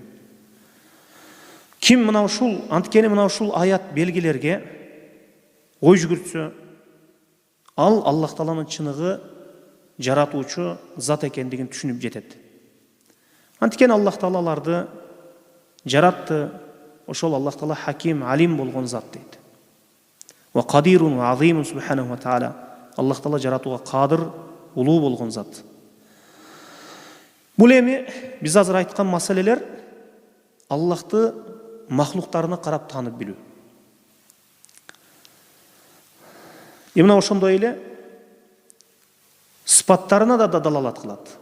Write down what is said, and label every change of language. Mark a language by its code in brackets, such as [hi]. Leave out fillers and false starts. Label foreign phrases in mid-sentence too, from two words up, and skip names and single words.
[ky] Ким мына ушул, анткени мына ушул аят белгилерге ой жүгүртсө, ал Аллах Тааланын чыныгы жаратуучу зат экендигин түшүнүп жетет. Анткени Аллах Таалаларды жаратты, ошол Аллах Таала хаким, алим болгон зат дейт. [ar] وقادر وعظيم سبحانه وتعالى. [ky] Аллах Таала жаратууга кадыр, улуу болгон зат. Бул эми биз азыр айткан маселелер Аллахты махлуктарына карап таанып билүү. Мына ошондой эле сыпаттарына да далалат кылат.